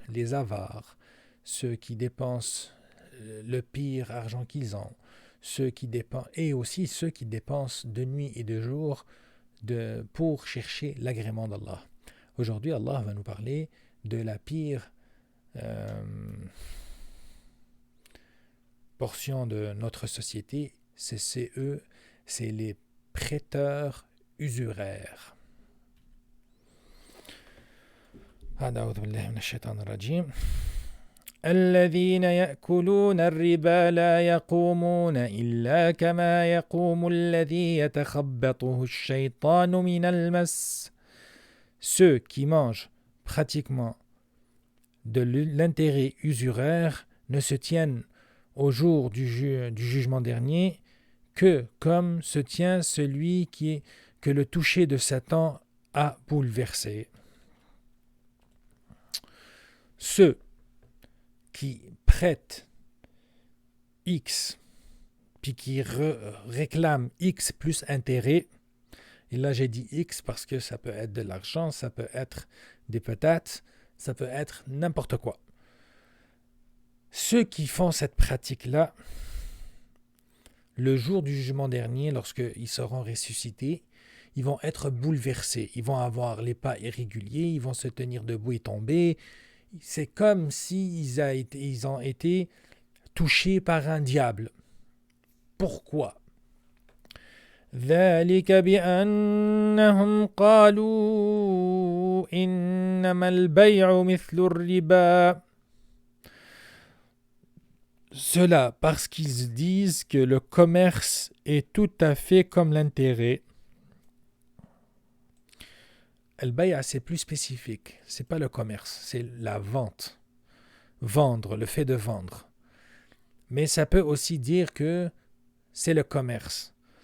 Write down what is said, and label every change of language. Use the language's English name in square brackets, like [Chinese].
[French] Les avares, ceux qui dépensent le pire argent qu'ils ont, et aussi ceux qui dépensent de nuit et de jour pour chercher l'agrément d'Allah. Aujourd'hui, Allah va nous parler de la pire portion de notre société, c'est les prêteurs usuraires. [Arabic] أعوذ بالله من الشيطان الرجيم. الذين يأكلون الربا لا يقومون إلا كما يقوم الذي يتخبطه الشيطان من المس. [French] Ceux qui mangent pratiquement de l'intérêt usuraire ne se tiennent au jour du jugement dernier que comme se tient celui que le toucher de Satan a bouleversé. Ceux qui prêtent X puis qui réclament X plus intérêt, et là j'ai dit X parce que ça peut être de l'argent, ça peut être des patates, ça peut être n'importe quoi. Ceux qui font cette pratique-là, le jour du jugement dernier, lorsqu'ils seront ressuscités, ils vont être bouleversés. Ils vont avoir les pas irréguliers, ils vont se tenir debout et tomber. C'est comme s'ils ont été touchés par un diable. Pourquoi ? [Arabic] ذلك بأنهم قالوا إنما البيع مثل الربا. [French] Cela parce qu'ils disent que le commerce est tout à fait comme l'intérêt. Al-Bay'a, c'est plus spécifique. C'est pas le commerce, c'est la vente. Vendre, le fait de vendre. Mais ça peut aussi dire que c'est le commerce.